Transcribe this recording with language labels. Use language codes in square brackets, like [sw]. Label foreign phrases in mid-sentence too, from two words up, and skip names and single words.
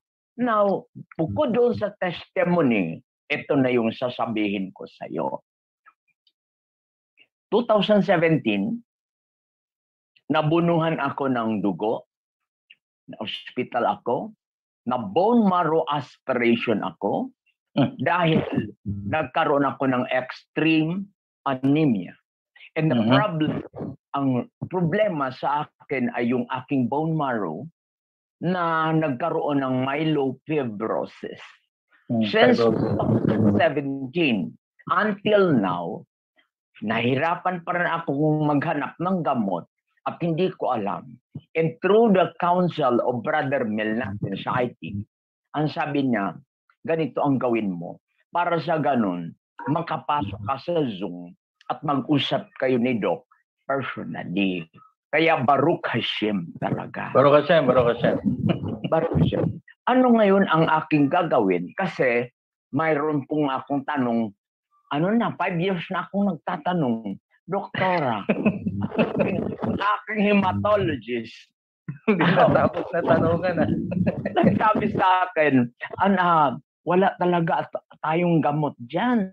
[tl] Now, bukod doon sa testimony, ito na yung sasabihin ko sa iyo. 2017, nabunuhan ako ng dugo, na hospital ako, na [en] bone marrow aspiration [tl] ako, dahil nagkaroon ako ng [en] extreme anemia. And the [tl] ang problema sa akin ay yung aking [en] bone marrow [tl] na nagkaroon ng myelofibrosis. [en] Since 2017 until now, [tl] nahirapan pa rin ako maghanap ng gamot at hindi ko alam. [en] And through the counsel of Brother Mel [tl] natin sa IT, ang sabi niya, ganito ang gawin mo. Para sa ganun, makapasok ka sa Zoom at mag-usap kayo ni Doc personally. Kaya [he] ברוך השם [tl] talaga. [he] ברוך השם, ברוך השם. ברוך השם. [tl] Ano ngayon ang aking gagawin? Kasi mayroon pong akong tanong, 5 years na akong nagtatanong, Doktora, aking hematologist, Hindi natapos na tanungan nagsabi sa akin, wala talaga tayong gamot dyan.